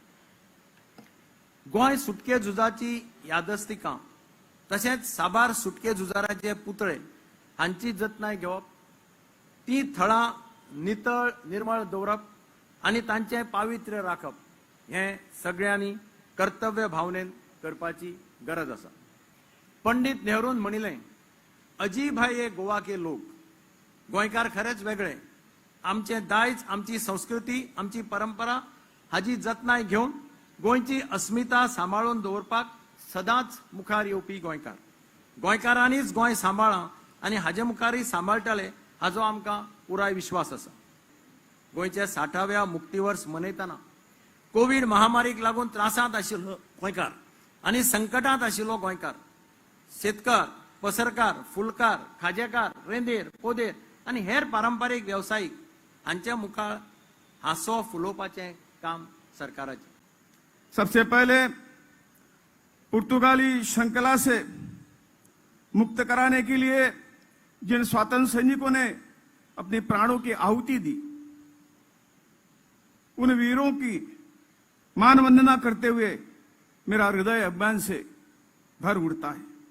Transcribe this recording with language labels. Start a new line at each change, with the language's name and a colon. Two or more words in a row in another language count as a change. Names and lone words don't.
Konkani: गोंय सुटके झुजाची यादस्तिकां तशेंच साबार सुटके झुजाराचे पुतळे हांची जतनाय घेवप, ती थळां नितळ निर्मळ दवरप आनी तांचें पावित्र्य राखप हें सगळ्यांनी कर्तव्य भावनेन करपाची गरज आसा। पंडित नेहरून म्हणिल्लें,
Hindi: अजीब है ये गोवा के लोग।
Konkani: गोंयकार खरेंच वेगळे, आमचे दायज, आमची संस्कृती, आमची परंपरा हाची जतनाय घेवन गोंयची अस्मिता सांबाळून दवरपाक सदांच मुखार येवपी गोंयकार। गोंयकारांनीच गोंय सांबाळ्ळां आनी हाजे मुखारय सांबाळटले हाचो आमकां पुराय विश्वास आसा। गोंयचे 60व्या मुक्ती वर्स मनयतना कोविड महामारीक लागून त्रासांत आशिल्लो गोंयकार आनी संकटांत आशिल्लो गोंयकार, शेतकार, पसरकार, फुलकार, खाजेकार, रेंदेर, पोदेर आनी हेर पारंपारीक वेवसायीक हांच्या मुखार हांसो फुलोवपाचें काम सरकाराचें।
Hindi: सबसे पहले पुर्तगाली श्रृंखला से मुक्त कराने के लिए जिन स्वातंत्र सैनिकों ने अपने प्राणों की आहुति दी, उन वीरों की मान वंदना करते हुए मेरा हृदय अभिमान से भर उठता है।